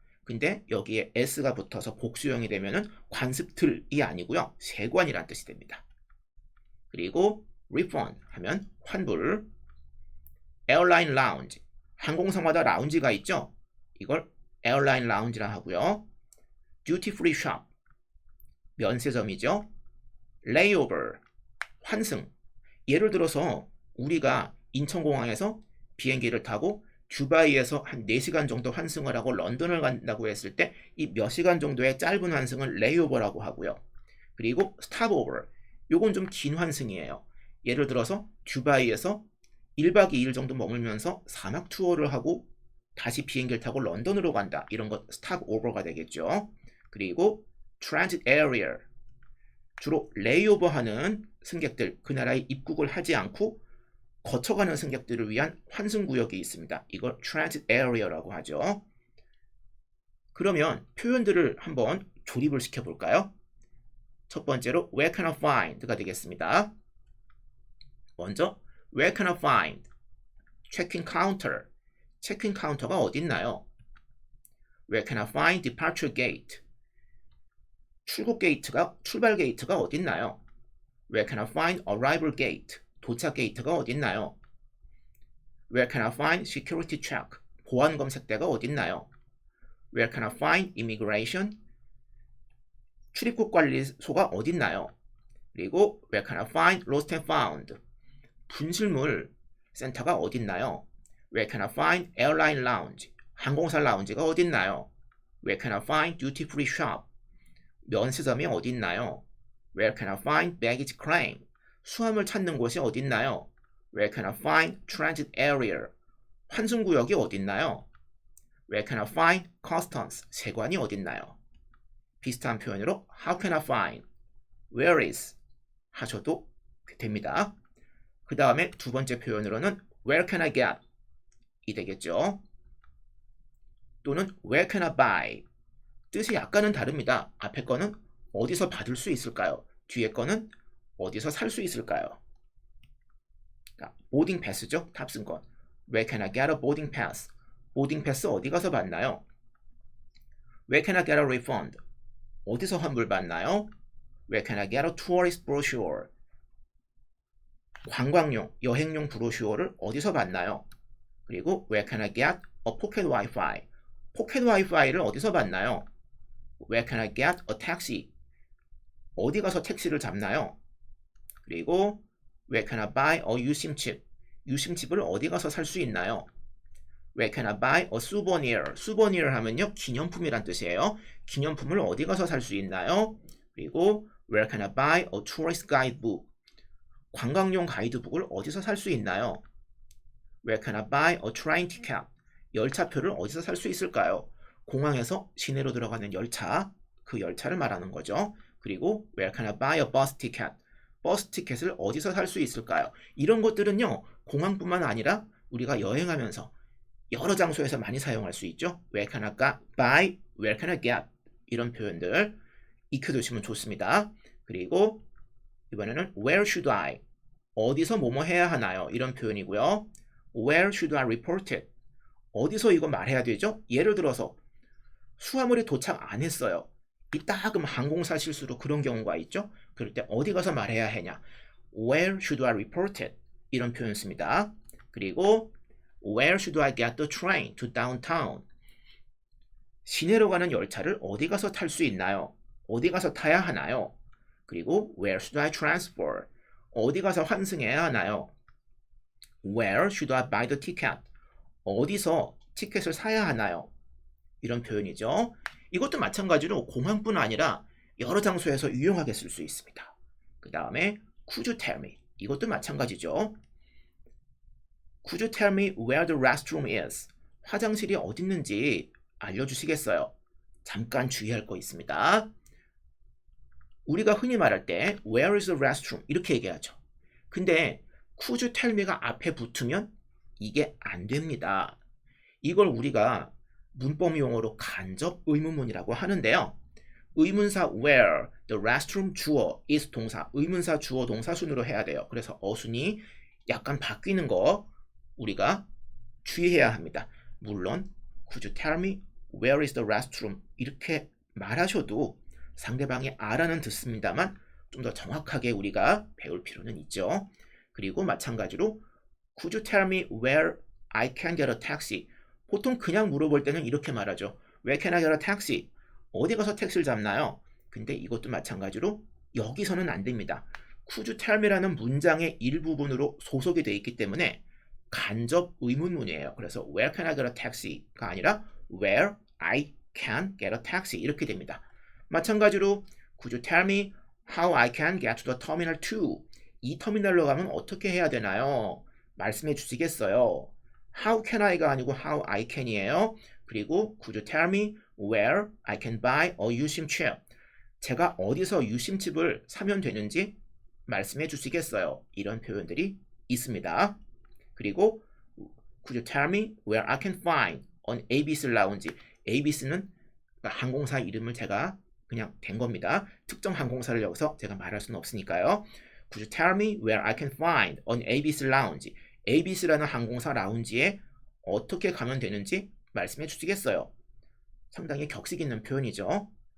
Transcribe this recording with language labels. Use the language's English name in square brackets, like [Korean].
[Korean] 근데 여기에 s가 붙어서 복수형이 되면은 관습들이 아니고요, 세관이란 뜻이 됩니다. 그리고 refund 하면 환불. airline lounge, 항공사마다 라운지가 있죠. 이걸 airline lounge라 하고요. duty free shop, 면세점이죠. layover, 환승. 예를 들어서 우리가 인천공항에서 비행기를 타고 두바이에서 한 4시간 정도 환승을 하고 런던을 간다고 했을 때 이 몇 시간 정도의 짧은 환승을 레이오버라고 하고요. 그리고 스탑오버, 요건 좀 긴 환승이에요. 예를 들어서 두바이에서 1박 2일 정도 머물면서 사막 투어를 하고 다시 비행기를 타고 런던으로 간다, 이런 것 스탑오버가 되겠죠. 그리고 transit area, 주로 레이오버하는 승객들, 그 나라에 입국을 하지 않고 거쳐가는 승객들을 위한 환승구역이 있습니다. 이걸 transit area라고 하죠. 그러면 표현들을 한번 조립을 시켜볼까요? 첫 번째로 where can I find가 되겠습니다. 먼저 [English] where can I find? [Korean] check-in counter, 체크인 카운터가 어디 있나요? [English] where can I find departure gate? [Korean] 출발 게이트가 어디 있나요? [English] Where can I find arrival gate? [Korean] 도착 게이트가 어딨나요? [English] Where can I find security check? [Korean] 보안 검색대가 어딨나요? [English] Where can I find immigration? [Korean] 출입국 관리소가 어딨나요? 그리고 [English] Where can I find lost and found? [Korean] 분실물 센터가 어딨나요? [English] Where can I find airline lounge? [Korean] 항공사 라운지가 어딨나요? [English] Where can I find duty free shop? [Korean] 면세점이 어딨나요? [English] Where can I find baggage claim? [Korean] 수화물 찾는 곳이 어딨나요? [English] Where can I find transit area? [Korean] 환승구역이 어딨나요? [English] Where can I find customs? [Korean] 세관이 어딨나요? 비슷한 표현으로 [English] How can I find? Where is? [Korean] 하셔도 됩니다. 그 다음에 두 번째 표현으로는 [English] Where can I get? [Korean] 이 되겠죠. 또는 [English] Where can I buy? [Korean] 뜻이 약간은 다릅니다. 앞에 거는 어디서 받을 수 있을까요? 뒤에 거는 어디서 살 수 있을까요? 보딩 패스죠. 탑승권. [English] Where can I get a boarding pass? [Korean] 보딩 패스 어디 가서 받나요? [English] Where can I get a refund? [Korean] 어디서 환불 받나요? [English] Where can I get a tourist brochure? [Korean] 관광용, 여행용 브로슈어를 어디서 받나요? 그리고 [English] Where can I get a pocket Wi-Fi? [Korean] 포켓 와이파이를 어디서 받나요? [English] Where can I get a taxi? [Korean] 어디 가서 택시를 잡나요? 그리고 [English] Where can I buy a 유심칩? [Korean] 유심칩을 어디 가서 살 수 있나요? [English] Where can I buy a souvenir? [Korean] souvenir 하면요, 기념품이란 뜻이에요. 기념품을 어디 가서 살 수 있나요? 그리고 [English] Where can I buy a tourist guidebook? [Korean] 관광용 가이드북을 어디서 살 수 있나요? [English] Where can I buy a train ticket? [Korean] 열차표를 어디서 살 수 있을까요? 공항에서 시내로 들어가는 열차, 그 열차를 말하는 거죠. 그리고 [English] Where can I buy a bus ticket? [Korean] 버스 티켓을 어디서 살 수 있을까요? 이런 것들은요, 공항뿐만 아니라 우리가 여행하면서 여러 장소에서 많이 사용할 수 있죠. [English] Where can I buy? Where can I get? [Korean] 이런 표현들 익혀두시면 좋습니다. 그리고 이번에는 [English] Where should I? [Korean] 어디서 뭐뭐 해야 하나요? 이런 표현이고요. [English] Where should I report it? [Korean] 어디서 이거 말해야 되죠? 예를 들어서 수화물이 도착 안 했어요. 이따금 항공사 실수로 그런 경우가 있죠. 그럴 때 어디 가서 말해야 하냐? [English] Where should I report it? [Korean] 이런 표현 씁니다. 그리고 [English] Where should I get the train to downtown? [Korean] 시내로 가는 열차를 어디 가서 탈 수 있나요? 어디 가서 타야 하나요? 그리고 [English] Where should I transfer? [Korean] 어디 가서 환승해야 하나요? [English] Where should I buy the ticket? [Korean] 어디서 티켓을 사야 하나요? 이런 표현이죠. 이것도 마찬가지로 공항뿐 아니라 여러 장소에서 유용하게 쓸 수 있습니다. 그 다음에 [English] Could you tell me? [Korean] 이것도 마찬가지죠. [English] Could you tell me where the restroom is? [Korean] 화장실이 어디 있는지 알려주시겠어요? 잠깐 주의할 거 있습니다. 우리가 흔히 말할 때 [English] Where is the restroom? [Korean] 이렇게 얘기하죠. 근데 [English] Could you tell me [Korean] 가 앞에 붙으면 이게 안 됩니다. 이걸 우리가 문법 용어로 간접 의문문이라고 하는데요. 의문사 where, the restroom 주어, is 동사, 의문사 주어 동사 순으로 해야 돼요. 그래서 어순이 약간 바뀌는 거 우리가 주의해야 합니다. [English] 물론 Could you tell me where is the restroom? [Korean] 이렇게 말하셔도 상대방이 알아는 듣습니다만 좀 더 정확하게 우리가 배울 필요는 있죠. 그리고 마찬가지로 [English] Could you tell me where I can get a taxi? [Korean] 보통 그냥 물어볼 때는 이렇게 말하죠. [English] Where can I get a taxi? [Korean] 어디 가서 택시를 잡나요? 근데 이것도 마찬가지로 여기서는 안 됩니다. Could you tell me라는 문장의 일부분으로 소속이 되어 있기 때문에 간접 의문문이에요. 그래서 [English] Where can I get a taxi [Korean] 가 아니라 [English] Where I can get a taxi [Korean] 이렇게 됩니다. 마찬가지로 [English] Could you tell me how I can get to the terminal 2? [Korean] 이 터미널로 가면 어떻게 해야 되나요? 말씀해 주시겠어요? [English] How can I [Korean] 가 아니고 [English] how I can [Korean] 이에요. 그리고 [English] Could you tell me where I can buy a 유심칩? [Korean] 제가 어디서 유심칩을 사면 되는지 말씀해 주시겠어요? 이런 표현들이 있습니다. 그리고 [English] Could you tell me where I can find an ABC lounge? [Korean] ABC는 항공사 이름을 제가 그냥 댄 겁니다. 특정 항공사를 여기서 제가 말할 수는 없으니까요. [English] Could you tell me where I can find an ABC lounge? [Korean] ABC라는 항공사 라운지에 어떻게 가면 되는지 말씀해 주시겠어요? 상당히 격식 있는 표현이죠.